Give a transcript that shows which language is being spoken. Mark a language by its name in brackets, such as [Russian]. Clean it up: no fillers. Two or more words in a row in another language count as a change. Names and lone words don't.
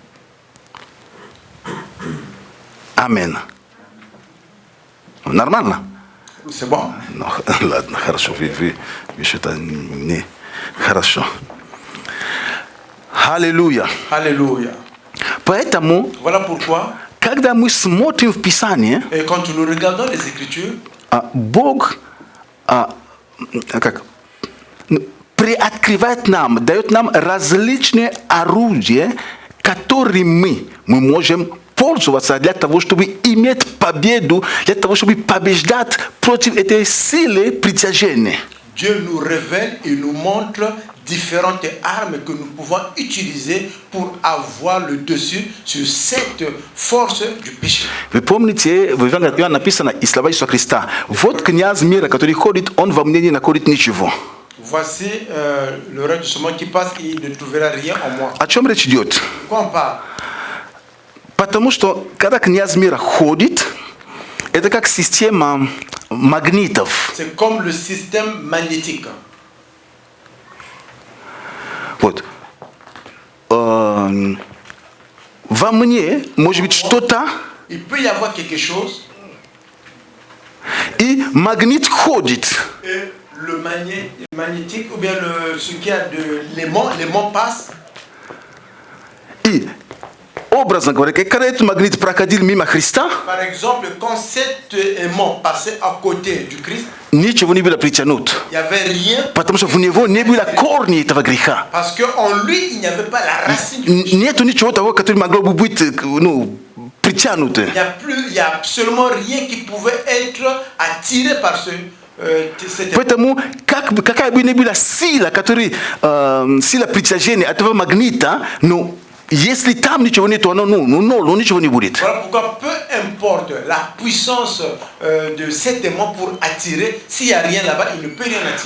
[Russian] Амин. Нормально? [French] C'est bon. [Russian] Ну, ладно, хорошо. Вы что-то не... Хорошо. Аллилуйя. [French] Alléluia. [Russian] Поэтому, [French] Voilà pourquoi, [Russian] когда мы смотрим в Писание, [French] et quand nous regardons les Écritures, [Russian] Бог приоткрывает нам, дает нам различные орудия, которыми мы можем пользоваться для того, чтобы иметь победу, для того, чтобы побеждать против этой силы притяжения. [French] Dieu nous révèle et nous montre différentes armes que nous pouvons utiliser pour avoir le dessus sur cette force du péché. [Russian] Помните, в написано и слова Иисуса Христа. Вот князь мира, который ходит, он во мне не находит ничего. [French] Voici le reste de ce monde qui passe, il ne trouvera rien en moi. [Russian] О чем речь идет? [French] Pourquoi on parle? [Russian] Потому что когда князь мира ходит, это как система магнитов. [French] C'est comme le système magnétique. [Russian] Вот. Во мне может быть что-то, [French] Il peut y avoir quelque chose [Russian] и магнит ходит. [French] et le magnétique ou bien ce qui a de l'aimant passe. [Russian] И, образно говоря, когда этот магнит проходил мимо Христа, [French] Par exemple, quand cet aimant passait à côté du Christ, [Russian] ничего не было притянут. [French] il n'y avait rien [Russian] Потому что в него не было корня этого греха. [French] parce qu'en lui, il n'y avait pas la racine du péché. [Russian] Нету ничего того, которое могло бы быть притянуто. [French] Il n'y a absolument rien qui pouvait être attiré par cet aimant. [Russian] Поэтому, какая бы ни была сила, сила притяжения этого магнита, но если там ничего нету, оно ничего не будет. [French] Voilà pourquoi peu importe la puissance de cet aimant pour attirer, s'il n'y a rien là-bas, il ne peut rien attirer.